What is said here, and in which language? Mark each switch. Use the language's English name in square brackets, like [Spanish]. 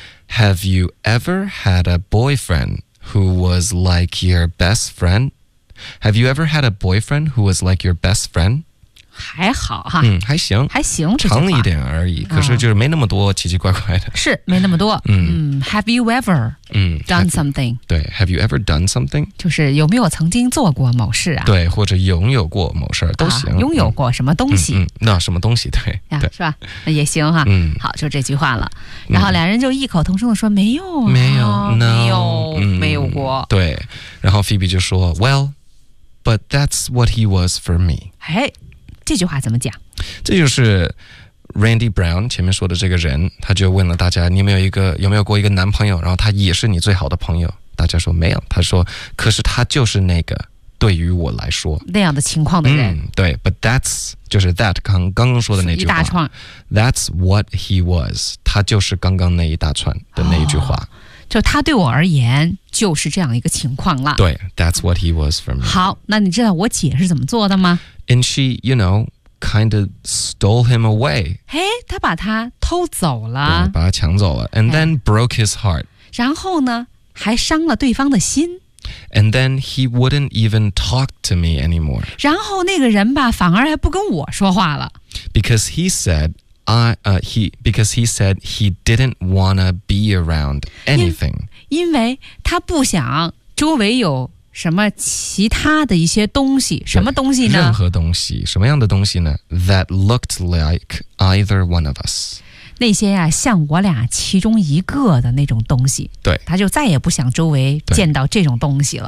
[English] Have you ever had a boyfriend who was like your best friend? Have you ever had a boyfriend who was like your best friend? [Chinese] 还好哈，还行，还行，长一点而已。可是就是没那么多奇奇怪怪的，是没那么多。 [English] Have you ever done something？ Have, 对 ，Have you ever done something？ [Chinese] 就是有没有曾经做过某事啊？对，或者拥有过某事都行、啊。拥有过什么东西？那什么东西？对，是吧？也行哈。好，就这句话了。然后两人就异口同声的说：“没有，没有，没有，没有过。” 对。然后 Phoebe 就说 [English] ：“Well, but that's what he was for me。” [Chinese] 哎。这句话怎么讲这就是 Randy Brown 前面说的这个人他就问了大家你有没有一个有没有过一个男朋友然后他也是你最好的朋友大家说没有他说可是他就是那个对于我来说那样的情况的人、嗯、对 [English] but that's [Chinese] 就是 that 刚刚说的那句话一大串 [English] that's what he was [Chinese] 他就是刚刚那一大串的那一句话、哦、就他对我而言就是这样一个情况了 [English] 对 that's what he was for me [Chinese] 好那你知道我姐是怎么做的吗 [English] and she you know kind of stole him away [Chinese] 嘿他把他偷走了对把他抢走了 [English] and then broke his heart [Chinese] 然后呢还伤了对方的心 [English] And then he wouldn't even talk to me anymore. [Chinese] 然后那个人吧，反而还不跟我说话了。 [English] Because he said he didn't wanna be around anything. [Chinese] 因为他不想周围有什么其他的一些东西，什么东西呢？任何东西，什么样的东西呢 ？ [English] That looked like either one of us. [Chinese] 那些呀、啊，像我俩其中一个的那种东西，对，他就再也不想周围见到这种东西了，